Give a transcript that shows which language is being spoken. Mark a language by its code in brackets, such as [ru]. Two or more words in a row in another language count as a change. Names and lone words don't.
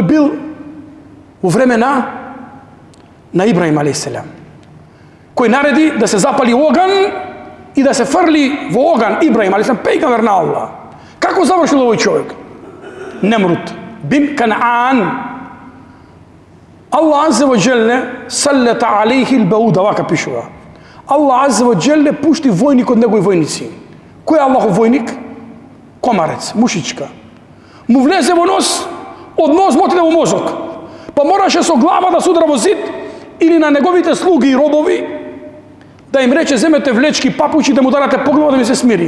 [mk] Тој бил во времена на Ибраим алейхиселам, кој нареди да се запали оган и да се фрли во оган Ибраим алейхиселам, пејгамбер на Аллах. Како завршил овој човек? Немрут бин Канаан. [ar] الله عز وجل سلط عليه البعوضة, [mk] вака пишува. [ar] الله عز وجل [mk] пушти војник од негови војници. Кој е Аллахов војник? Комарец, мушичка. Му влезе во нос, од нос му отиде во мозок. Па мораше со глава да се удара во зид или на неговите слуги и робови да им рече земете влечки, папучи, да му дарате погледа да ми се смири.